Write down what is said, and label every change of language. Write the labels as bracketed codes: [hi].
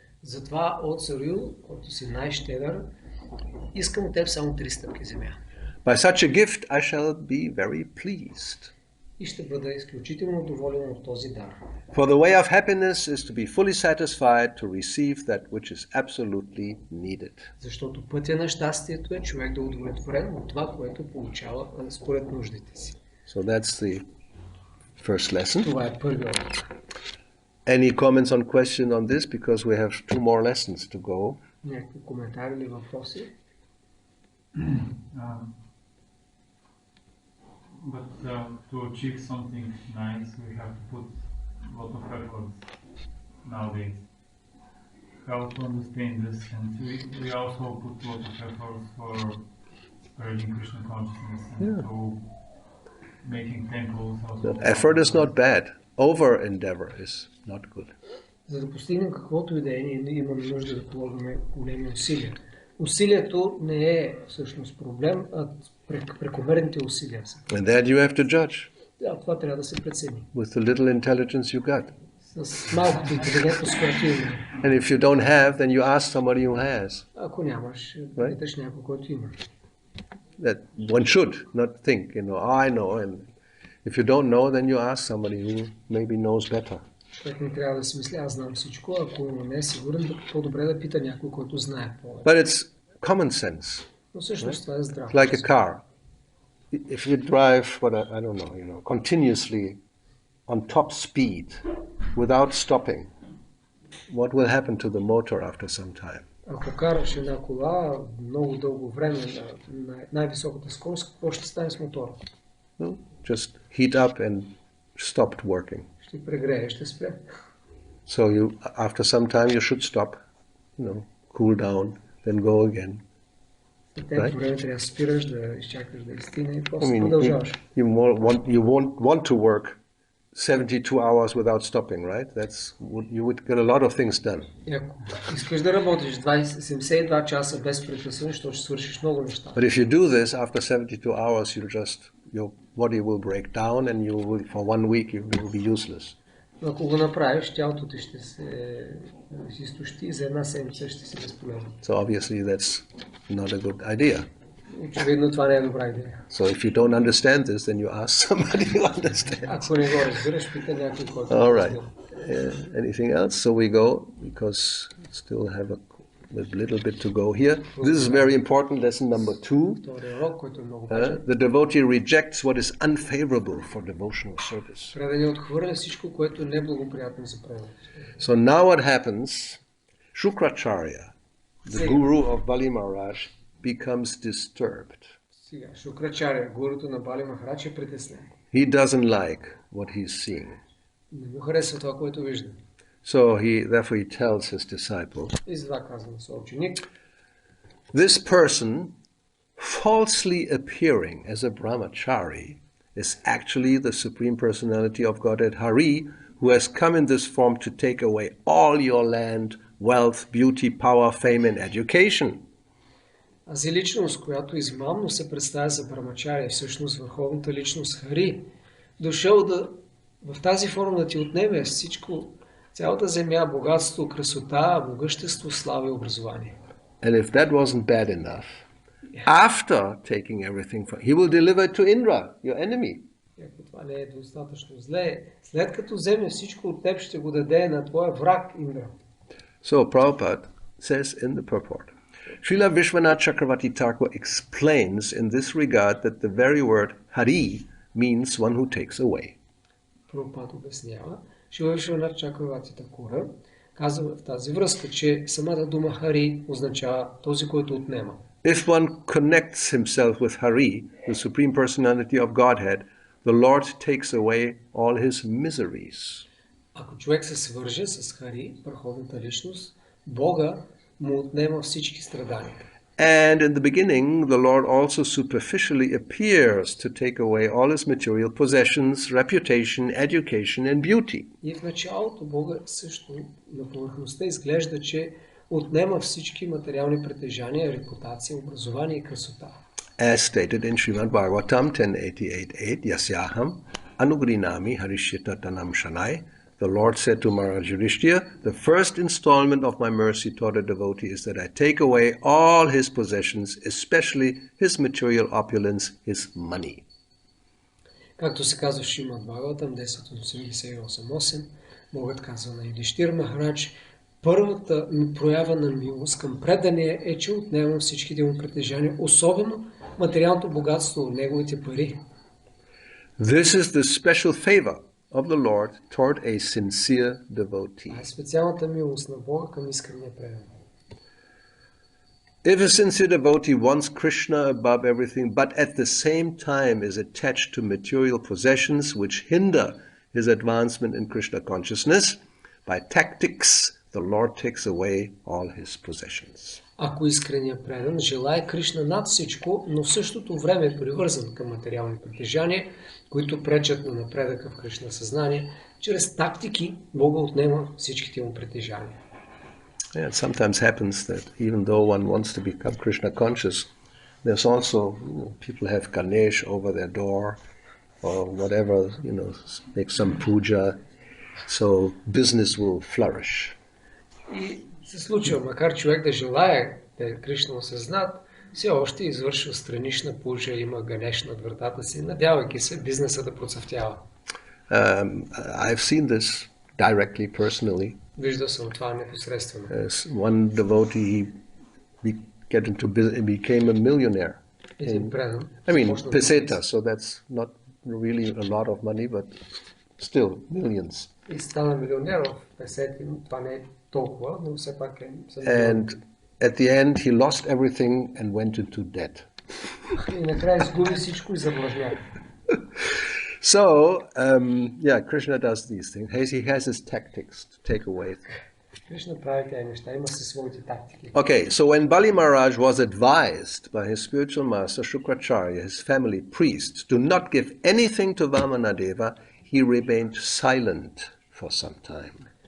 [bg] Затова, о царю, който си най-щедър, искам от теб само 3 стъпки земя. [en] By such a gift I shall be very pleased. [bg] И ще бъда изключително доволен от този дар. [en] For the way of happiness is to be fully satisfied to receive that which is absolutely needed. [bg] Защото пътя на щастието е човек да е удовлетворен от това, което получава според нуждите си. [en] So that's the first lesson. [bg] Това е първият урок. [en] Any comments on question on this, because we have 2 more lessons to go? [bg] Някакви коментари или въпроси? [en] But to achieve something nice, we have to put a lot of effort nowadays. How to understand this? And we also put a lot of effort for spreading Krishna consciousness and to making temples. Also. Effort is not bad. Over endeavor is not good. [bg] За да постигнем каквото и да е, ние имаме нужда да полагаме големи усилия. Усилието не е всъщност проблем, а прекомерните усилия са. [en] And that you have to judge. [bg] Да, това трябва да се прецени. [en] With the little intelligence you got. [bg] С малкото интелигентност, която има. [en] And if you don't have, then you ask somebody who has. [bg] Ако нямаш, питаш някой, който има. [en] That one should not think, I know. And if you don't know, then you ask somebody who maybe knows better. [bg] Човек не трябва да си мисли, аз знам всичко, ако не е сигурен, по-добре да пита някой, който знае повече. [en] But it's common sense. [bg] Но всъщност това е здраво. [en] Like a car. If you drive, I don't know, continuously on top speed without stopping, what will happen to the motor after some time? [bg] Ако караш една кола много дълго време на най-високата скорост, какво ще стане с мотора? [en] Well, just heat up and stopped working. [bg] Ще прегрее, ще спре. [en] So after some time you should stop, cool down, then go again. [bg] След време трябва да спираш, да изчакаш да изстине и после продължаваш. [en] You won't want to work 72 hours without stopping, right? You would get a lot of things done. [bg] Ако искаш да работиш 72 часа без прекъсване, ще свършиш много неща. [en] But if you do this after 72 hours, your body will break down and for 1 week you will be useless. [bg] Ако го направиш, тялото ти ще се изтощи и за една седмица ще си безполезно. [en] So obviously that's not a good idea. [bg] Очевидно това не е добра идея. [en] So if you don't understand this, then you ask somebody who understands. [bg] Ако не го разбираш, пита някой, който [en] All right. Anything else? So we go, because we still have a little bit to go here. This is very important, lesson number 2. [bg] Втория урок, който е много важен. [en] The devotee rejects what is unfavorable for devotional service. [bg] Преданият отхвърля всичко, което е неблагоприятно за преданието. [en] So now what happens? Shukracharya, the guru of Bali Maharaj, becomes disturbed. [bg] Сега, Шукрачаря, гурото на Бали Махарадж, е притеснен. [en] He doesn't like what he's seeing. [bg] Не му харесва това, което вижда. [en] So therefore he tells his disciple, [bg] И затова казва на своя ученик: [en] this person falsely appearing as a brahmachari is actually the Supreme Personality of Godhead Hari, who has come in this form to take away all your land, wealth, beauty, power, fame and education. [bg] Тази личност, която измамно се представя за брамачария, всъщност върховната личност Хари, дошъл в тази форма да ти отнеме всичко, цялата земя, богатство, красота, могъщество, слава и образование. [en] And if that wasn't bad enough, after taking everything from, he will deliver it to Indra, your enemy. [bg] Ако това не е достатъчно зле, след като вземе всичко от теб, ще го даде на твоя враг Индра. [en] So Prabhupada says in the purport, Srila Vishwanath Chakravarti Thakur explains in this regard that the very word Hari means one who takes away. [bg] Прабхупад обяснява, Шрила Вишванат Чакраварти Такура казва в тази връзка, че самата дума Хари означава този, който отнема. [en] If one connects himself with Hari, the Supreme Personality of Godhead, the Lord takes away all his miseries. [bg] Ако човек се свърже с Хари, върховната личност, Бога му отнема всички страдания. [en] And in the beginning, the Lord also superficially appears to take away all his material possessions, reputation, education, and beauty. [bg] И в началото Бога също на повърхността изглежда, че отнема всички материални притежания, репутация, образование и красота. [en] As stated in Srimad Bhagavatam 10.88.8, [sa] Yasyaham Anugrinami Harishyata Tanam Shanai, [en] the Lord said to Maharaj Yudhishthira, the first installment of my mercy toward a devotee is that I take away all his possessions, especially his material opulence, his money. [bg] Както се казва в Шримад Бхагаватам 10.88.8, Богът казва на Юдхиштира Махарадж, първата проява на милост към предания е, че отнема всичките му притежания, особено материалното богатство, неговите пари. [en] This is the special favor of the Lord toward a sincere devotee. [bg] Специалната милост на Бога към искрения предан. [en] If a sincere devotee wants Krishna above everything, but at the same time is attached to material possessions which hinder his advancement in Krishna consciousness, by tactics, the Lord takes away all his possessions. [bg] Ако искреният предан желае Кришна над всичко, но в същото време е привързан към материални притежания, които пречат на напредъка в Кришна съзнание, чрез тактики Бога отнема всичките му притежания. [en] Yeah, it sometimes happens that even though one wants to become Krishna conscious, there's also, people have Ganesh over their door or whatever, make some puja, so business will flourish. [bg] И се случва, макар човек да желае да е Кришна осъзнат, все още извършва странична пуджа, има Ганеш над вратата си, надявайки се бизнеса да процъфтява. [en] I've seen this directly, personally. [bg] Виждал съм това непосредствено. [en] One devotee, he became a millionaire. [bg] Един предан. [en] I mean, peseta, so that's not really a lot of money, but still millions. [bg] И стана милионер в песети, това не е толкова, но все пак е... [en] And at the end, he lost everything and went into debt. [bg] И накрая изгуби всичко и задлъжня. [en] So, Krishna does these things. He has his tactics to take away. [bg] Кришна прави тези неща, има си своите тактики. [en] Okay, so when Bali Maharaj was advised by his spiritual master Shukracharya, his family priests, to not give anything to Vamana-deva, he remained silent for some time.